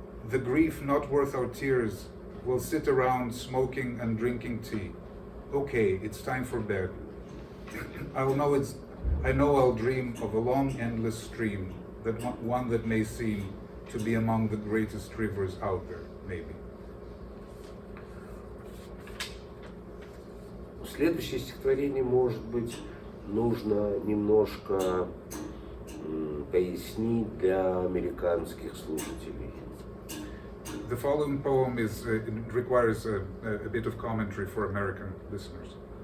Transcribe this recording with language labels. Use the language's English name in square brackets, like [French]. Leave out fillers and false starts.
[English] The grief not worth our tears will sit around smoking and drinking tea. Okay, it's time for bed. I know I'll dream of a long, endless stream, one that may seem to be among the greatest rivers out there, maybe. [Russian] Следующее стихотворение, может быть, нужно немножко пояснить для американских слушателей. [English] The following poem requires a bit of commentary for American listeners.